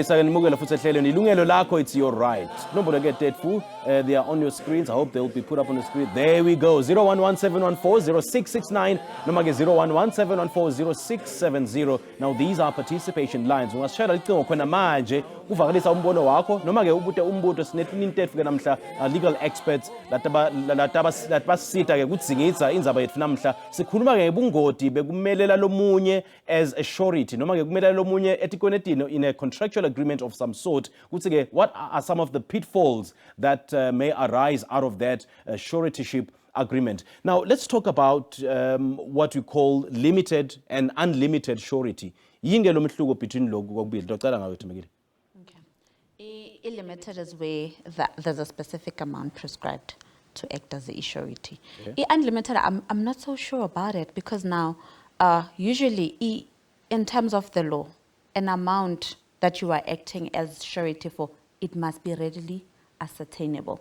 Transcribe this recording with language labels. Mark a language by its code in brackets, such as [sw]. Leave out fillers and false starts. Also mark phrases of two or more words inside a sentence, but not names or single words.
[ss] Yilungelo Lakho, [en] it's your right. Nobody get that fool. They are on your screens. I hope they'll be put up on the screen. There we go. 011-714-0669. Nomage 011-714-0670. Now these are participation lines. [ss] Ungashara licingo khona manje uvakalisa umbono wakho noma ke ubute umbuto sinetintetfu ke namhla [en] legal experts [ss] latabasita ke kudzingidza indzaba yetfu namhla sikhuluma ke ngobungoti bekumelela lomunye [en] as a surety [ss] noma ke kumelela lomunye etikwenetini [en] in a contractual agreement of some sort. [ss] Kutsi ke [en] what are some of the pitfalls that may arise out of that suretyship agreement? Now let's talk about what we call limited and unlimited surety. [ss] Yinge lo mehluko between lokhu kokubili. Docela ngawe Thembekile. [en] Limited is where there's a specific amount prescribed to act as the surety. Okay. Unlimited, I'm not so sure about it, because now usually in terms of the law, an amount that you are acting as surety for, it must be readily ascertainable.